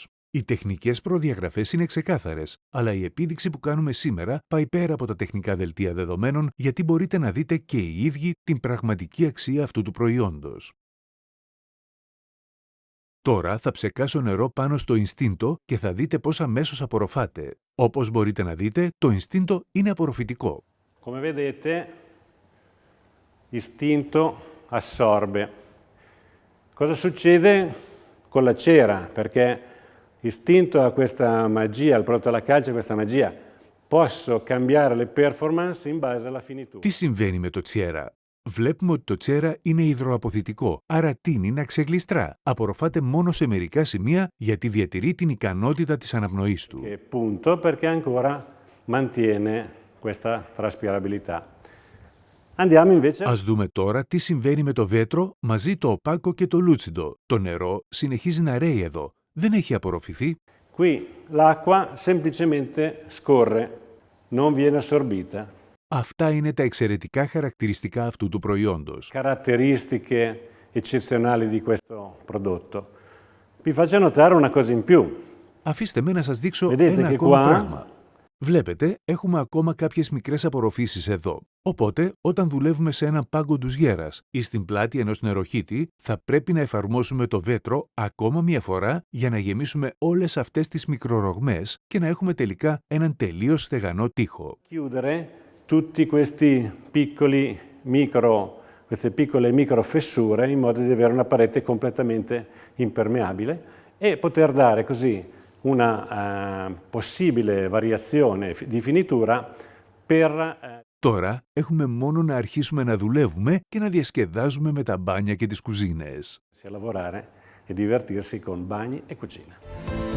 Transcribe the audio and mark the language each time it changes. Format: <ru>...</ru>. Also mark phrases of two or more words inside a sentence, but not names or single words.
<el>Οι τεχνικές προδιαγραφές είναι ξεκάθαρες, αλλά η επίδειξη που κάνουμε σήμερα πάει πέρα από τα τεχνικά δελτία δεδομένων, γιατί μπορείτε να δείτε και οι ίδιοι την πραγματική αξία αυτού του προϊόντος. Τώρα θα ψεκάσω νερό πάνω στο Istinto και θα δείτε πώς αμέσως απορροφάτε. Όπως μπορείτε να δείτε, το Istinto είναι απορροφητικό.</el> <it>Come vedete, Istinto assorbe. Cosa succede con la cera? Perché Istinto ha questa magia, il prodotto alla calce ha questa magia. Posso cambiare le performance in base alla finitura.</it> <el>Τι συμβαίνει με το τσιέρα? Βλέπουμε ότι το τσιέρα είναι υδροαποθητικό, άρα τείνει να ξεγλιστρά. Απορροφάται μόνο σε μερικά σημεία γιατί διατηρεί την ικανότητα της αναπνοής του.</el> <it>E punto perché ancora mantiene questa traspirabilità. Andiamo invece.</it> <el>Ας δούμε τώρα τι συμβαίνει με το βέτρο μαζί το οπάκο και το λούτσιντο. Το νερό συνεχίζει να ρέει εδώ. Δεν έχει απορροφηθεί.</el> <it>Qui l'acqua semplicemente scorre, non viene assorbita.</it> <el>Αυτά είναι τα εξαιρετικά χαρακτηριστικά αυτού του προϊόντος.</el> <it>Caratteristiche eccezionali di questo prodotto. Vi faccio notare una cosa in più.</it> <el>Αφήστε με να σας δείξω</el> <it>Vedete</it> <el>ένα</el> <it>che</it> <el>ακόμα</el> <it>qua-</it> <el>πράγμα. Βλέπετε, έχουμε ακόμα κάποιες μικρές απορροφήσεις εδώ. Οπότε, όταν δουλεύουμε σε έναν πάγκο ντουζιέρας ή στην πλάτη ενός νεροχύτη, θα πρέπει να εφαρμόσουμε το βέτρο ακόμα μία φορά για να γεμίσουμε όλες αυτές τις μικρορογμές και να έχουμε τελικά έναν τελείως στεγανό τοίχο.</el> <it>Chiudere tutti questi queste piccole micro fessure in modo di avere una parete completamente impermeabile e poter dare così una possibile variazione di finitura per</it> <el>Τώρα έχουμε μόνο να αρχίσουμε να δουλεύουμε και να διασκεδάζουμε με τα μπάνια και τις κουζίνες.</el> <it>lavorare e divertirsi con bagni e cucina.</it>